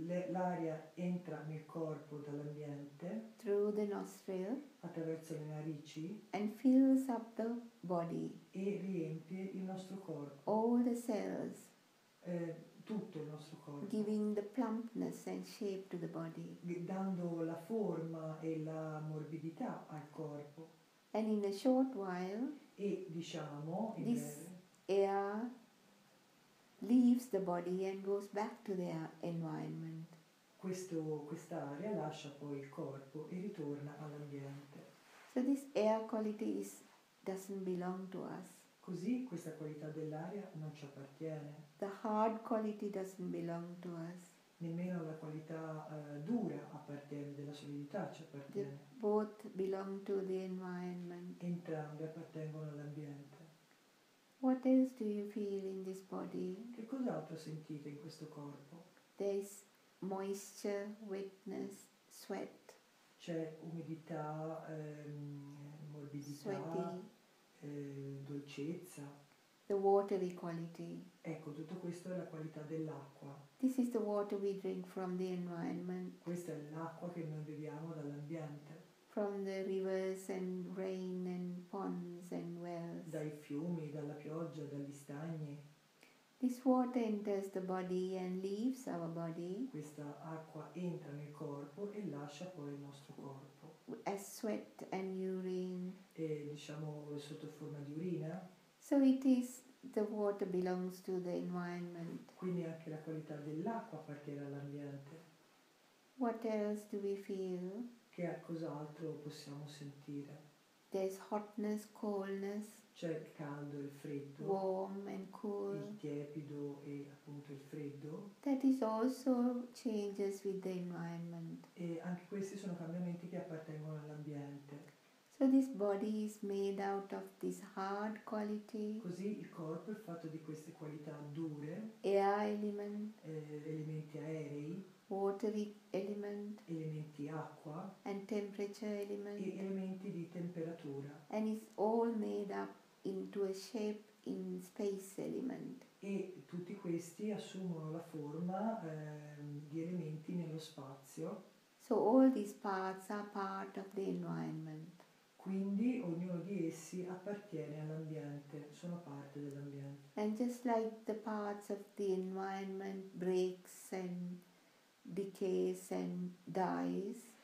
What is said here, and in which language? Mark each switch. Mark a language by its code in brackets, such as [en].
[it] L'aria entra nel corpo dall'ambiente [en] through the nostril [it] attraverso le narici [en] and fills up the body, [it] e riempie il nostro corpo, [en] all the cells, [it] tutto il nostro corpo, [en] giving the plumpness and shape to the body. [it] dando la forma e la morbidità al corpo. [en] And in a short while, [it] E diciamo in [en] This- [it] breve, [en] air leaves the body and goes back to the environment. [it] quest'area lascia poi il corpo e ritorna all'ambiente. [en] So this air quality doesn't belong to us. [it] Così questa qualità dell'aria non ci appartiene, [en] The hard quality doesn't belong to us. [it] nemmeno la qualità dura appartiene, della solidità ci [en] They [it] appartiene. [en] both belong to the environment. [it] Entrambe appartengono all'ambiente. [en] What else do you feel in this body? [it] Che cos'altro sentite in questo corpo? [en] There is moisture, wetness, sweat, [it] C'è umidità, morbidità, [en] sweaty, [it] dolcezza. [en] the watery quality. [it] Ecco, tutto questo è la qualità dell'acqua. [en] This is the water we drink from the environment, [it] Questa è l'acqua che noi beviamo dall'ambiente, [en] from the rivers and rain and ponds and wells. [it] dai fiumi, dalla pioggia, dagli stagni. [en] This water enters the body and leaves our body [it] Questa acqua entra nel corpo e lascia poi il nostro corpo. [en] as sweat and urine. [it] E diciamo sotto forma di urina, [en] So it is, the water belongs to the environment. [it] quindi anche la qualità dell'acqua appartiene all'ambiente. [en] What else do we feel? [it] Che cos'altro possiamo sentire? [en] There's hotness, coldness, [it] C'è il caldo e il freddo, [en] warm and cool. [it] il tiepido e appunto il freddo, [en] That is also changes with the environment. [it] e anche questi sono cambiamenti che appartengono all'ambiente. [en] So this body is made out of this hard quality, [it] Così il corpo è fatto di queste qualità dure, [en] air element, [it] elementi aerei, [en] watery element, [it] elementi acqua [en] and temperature [it] e [en] element, [it] elementi di temperatura, [en] and it's all made up into a shape in space element. [it] e tutti questi assumono la forma di elementi nello spazio. [en] So all these parts are part of the environment. [it] Quindi ognuno di essi appartiene all'ambiente, sono parte dell'ambiente. [en] And just like the parts of the environment breaks and decays and dies,